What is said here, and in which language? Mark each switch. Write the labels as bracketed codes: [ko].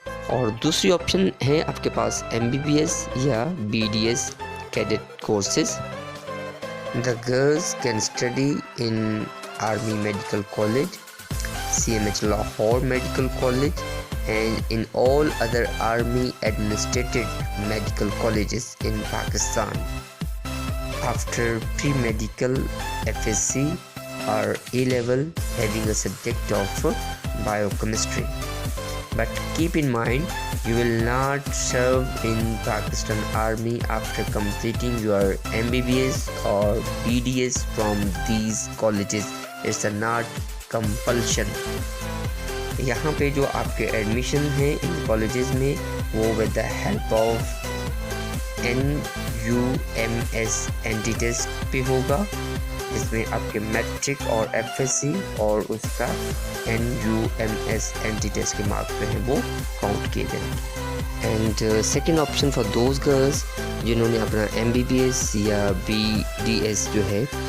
[ur] اور دوسری آپشن ہے آپ کے پاس MBBS یا BDS cadet courses. [en] The girls can study in Army Medical College, CMH Lahore Medical College and in all other Army administrated medical colleges in Pakistan. After pre-medical FSC or A-level having a subject of biochemistry. But keep in mind, you will not serve in Pakistan Army after completing your MBBS or BDS from these colleges. It's a not compulsion. [ur] یہاں پہ جو آپ کے admission ہیں in colleges میں وہ [en] with the help of [ur] NUMS anti test پہ ہوگا۔ اس میں آپ کے میٹرک اور FSC اور اس کا NUMS اینٹی ٹیسٹ کے مارکس جو ہیں وہ کاؤنٹ کیے جائیں گے۔ [en] and second option for those girls [ur] جنہوں نے اپنا MBBS یا BDS جو ہے